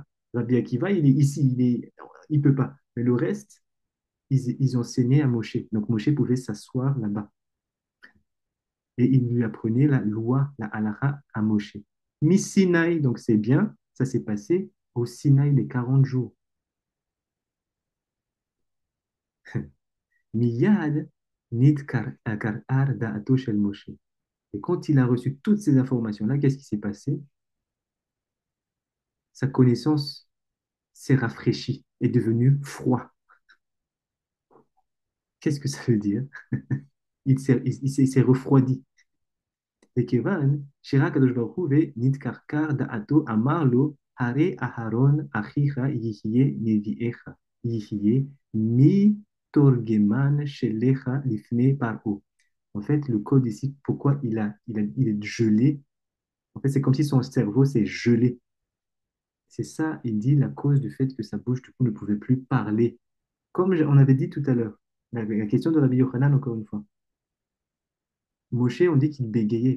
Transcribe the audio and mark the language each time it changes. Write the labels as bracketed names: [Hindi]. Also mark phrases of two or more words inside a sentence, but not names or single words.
[French] Rabbi Akiva, il est ici, il peut pas. Mais le reste, ils enseignaient à Moshe. Donc Moshe pouvait s'asseoir là-bas. Et il lui apprenait la loi, la halakha à Moshe. Mi Sinaï, donc c'est bien, ça s'est passé au Sinaï les 40 jours. [Hebrew] מיד נתקרקר דעתו של משה. [French] Et quand il a reçu toutes ces informations-là, qu'est-ce qui s'est passé? Sa connaissance s'est rafraîchie, est devenue froid. Qu'est-ce que ça veut dire? Il s'est refroidi. [Hebrew] וכיוון שרק הקדוש ברוך הוא ונתקרקר דעתו אמר לו, הרי אהרון אחיך יהיה נביאך, יהיה מתורגמן שלך לפני פרעה. [French] En fait, le code ici, pourquoi il est gelé, en fait, c'est comme si son cerveau s'est gelé. C'est ça, il dit, la cause du fait que sa bouche, du coup, ne pouvait plus parler. Comme on avait dit tout à l'heure, la question de Rabbi Yochanan, encore une fois. Moshe, on dit qu'il bégayait.